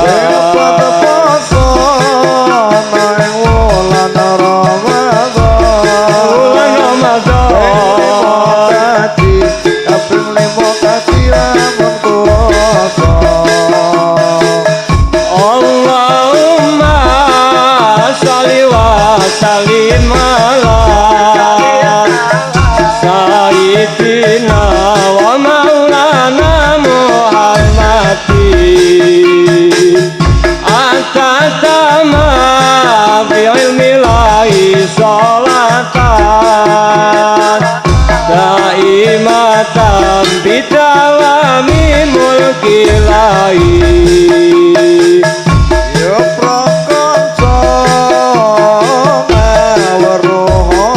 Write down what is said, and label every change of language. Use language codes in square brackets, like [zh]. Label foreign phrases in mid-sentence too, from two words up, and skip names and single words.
[jv] Pada poso nang wulan Ramadan. Wulan Ramadan. Kaji kaping 5 kaji lamun kuwasa. [ar] اللهم صل وسلم على سيدنا ومولانا محمد عدد ما في علم الله صلاة دائمة بدوام ملك الله. [jv] Yo pro kanca weruh